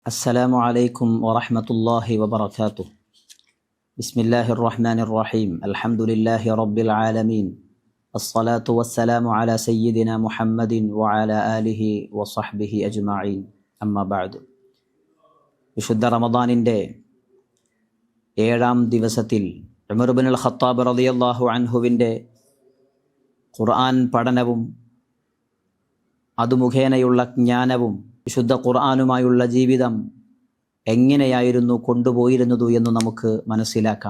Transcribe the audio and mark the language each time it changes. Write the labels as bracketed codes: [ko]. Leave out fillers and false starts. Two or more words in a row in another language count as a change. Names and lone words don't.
[ar] السلام عليكم ورحمة الله وبركاته. بسم الله الرحمن الرحيم. الحمد لله رب العالمين. الصلاة والسلام على سيدنا محمد وعلى آله وصحبه أجمعين. أما بعد. [ml] വിശുദ്ധ റമദാനിൻ്റെ 7-ാം ദിവസത്തിൽ ഉമർ ഇബ്നുൽ ഖത്താബ് [ar] رضي الله عنه [ml] ഖുർആൻ പഠനവും അതു മുഖേനയുള്ള ജ്ഞാനവും വിശുദ്ധ ഖുർആനുമായുള്ള ജീവിതം എങ്ങനെയായിരുന്നു കൊണ്ടുപോയിരുന്നത് എന്ന് നമുക്ക് മനസ്സിലാക്കാം.